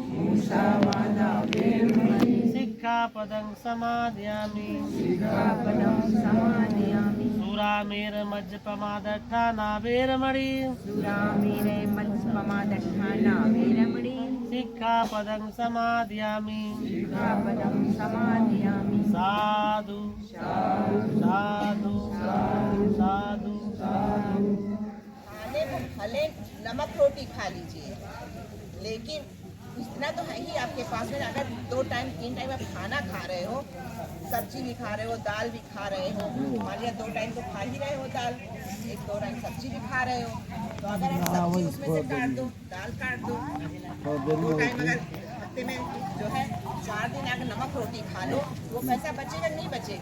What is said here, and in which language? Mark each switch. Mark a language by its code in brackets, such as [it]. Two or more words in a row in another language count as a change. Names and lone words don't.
[pi] सिक्खापदं समादयामि सुरामेरमज्जपमादट्ठाना वेरमणि सिक्खापदं समादयामि साधु साधु साधु। [hi] खाने को भले नमक रोटी खा लीजिए, लेकिन इतना तो है ही आपके पास में। अगर 2 टाइम 3 टाइम आप खाना खा रहे हो, सब्जी भी खा रहे हो, दाल भी खा रहे हो, मान लिया 2 टाइम तो खा ही रहे हो दाल, 1-2 टाइम सब्जी भी खा रहे हो, तो अगर आप सब्जी उसमें से काट दो, दाल काट दो, 2 टाइम अगर हफ्ते में जो है 4 दिन अगर नमक रोटी खा लो, वो पैसा बचेगा नहीं बचेगा?